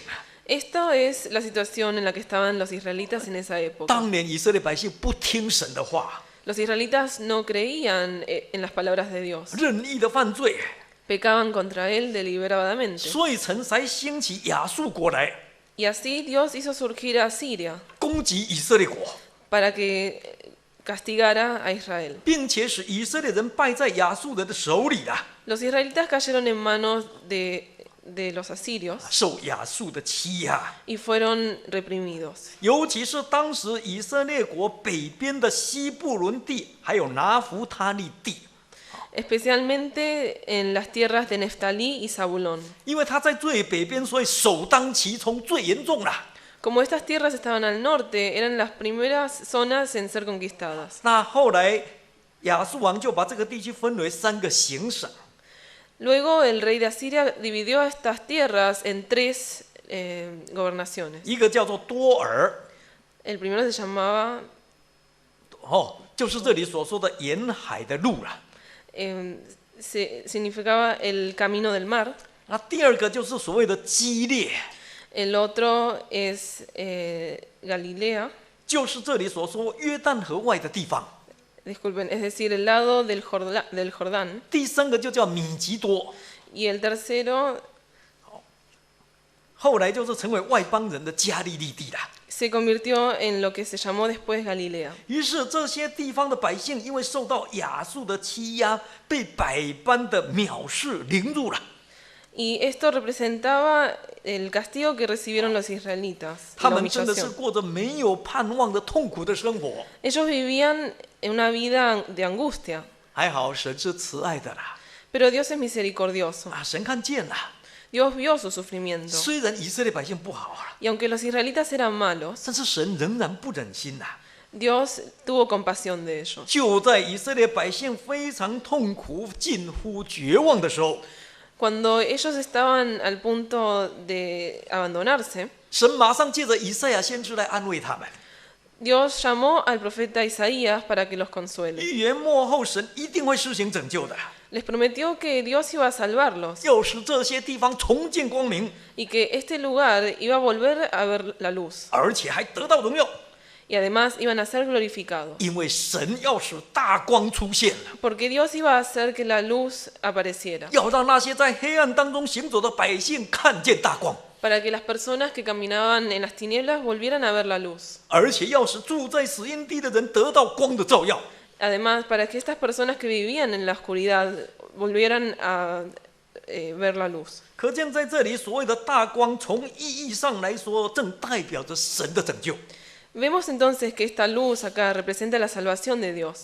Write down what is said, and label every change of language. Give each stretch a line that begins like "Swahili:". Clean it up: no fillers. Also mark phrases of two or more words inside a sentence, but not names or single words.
Spanish: Esto es la situación en la que estaban los israelitas en esa época.
Chinese: 当年以色列百姓不听神的话，
Spanish: Los israelitas no creían en las palabras de Dios.
Chinese: 任意的犯罪，
Spanish: Pecaban contra él deliberadamente.
Chinese: 所以神才兴起亚述国来
Spanish: Y así Dios hizo surgir a Siria
Chinese: 攻击以色列国，
Spanish: para que castigara a Israel.
Chinese: 并且使以色列人败在亚述人的手里啊，
Spanish: Los israelitas cayeron en manos de los asirios
Chinese: 受亚述的欺压。
Spanish: y fueron reprimidos.
Chinese: 尤其是当时以色列国北边的西布伦地，还有拿弗他利地，
Spanish: Especialmente en las tierras de Neftalí y Zabulón.
Chinese: 因为他在最北边，所以首当其冲，最严重啦。
Spanish: Como estas tierras estaban al norte, eran las primeras zonas en ser conquistadas.
Chinese: 那后来亚述王就把这个地区分为3个行省，
Spanish: Luego el rey de Asiria dividió estas tierras en 3 gobernaciones.
Chinese: 一个叫做多尔，
Spanish: El primero se llamaba,
Chinese: 就是这里所说的沿海的路啦。
Spanish: significaba el camino del mar.
Chinese: 那第2个就是所谓的基列，
Spanish: El otro es Galilea,
Chinese: 就是这里所说约旦河外的地方。
Spanish: disculpen, es decir, el lado del Jordán.
Chinese: 第3个就叫米吉多，
Spanish: Y el tercero
Chinese: 后来就是成为外邦人的加利利地啦。
Spanish: se convirtió en lo que se llamó después Galilea.
Chinese: 于是这些地方的百姓因为受到亚述的欺压，被百般的藐视凌辱了。
Spanish: Y esto representaba el castigo que recibieron los israelitas,
Chinese: 他
Spanish: la
Chinese: 们真的是
Spanish: humillación.
Chinese: 过着没有盼望的痛苦的生活。
Spanish: Ellos vivían en una vida de angustia,
Chinese: 还好神是慈爱的啦，
Spanish: pero Dios es misericordioso.
Chinese: 神看见了。
Spanish: Dios vio su sufrimiento.
Chinese: 虽然以色列百姓不好啊，
Spanish: Y aunque los israelitas eran malos,
Chinese: 但是神仍然不忍心呐。
Spanish: Dios tuvo compasión de ellos.
Chinese: 就在以色列百姓非常痛苦、近乎绝望的时候，
Spanish: Cuando ellos estaban al punto de abandonarse,
Chinese: 神马上借着以赛亚先知来安慰他们。
Spanish: Dios llamó al profeta Isaías para que los consuele.
Chinese: 预言末后，神一定会施行拯救的，
Spanish: Les prometió que Dios iba a salvarlos
Chinese: 要使这些地方重见光明，
Spanish: y que este lugar iba a volver a ver la luz.
Chinese: 而且还得到荣耀，
Spanish: Y además iban a ser glorificados.
Chinese: 因为神要使大光出现，
Spanish: Porque Dios iba a hacer que la luz apareciera.
Chinese: 要让那些在黑暗当中行走的百姓看见大光，
Spanish: Para que las personas que caminaban en las tinieblas volvieran a ver la luz.
Chinese: 而且要使住在死荫地的人得到光的照耀。
Spanish: Además, para que estas personas que vivían en la oscuridad volvieran a ver la luz.
Chinese: 可见在这里所谓的大光，从意义上来说，正代表着神的拯救，
Spanish: Vemos entonces que esta luz acá representa la salvación de Dios.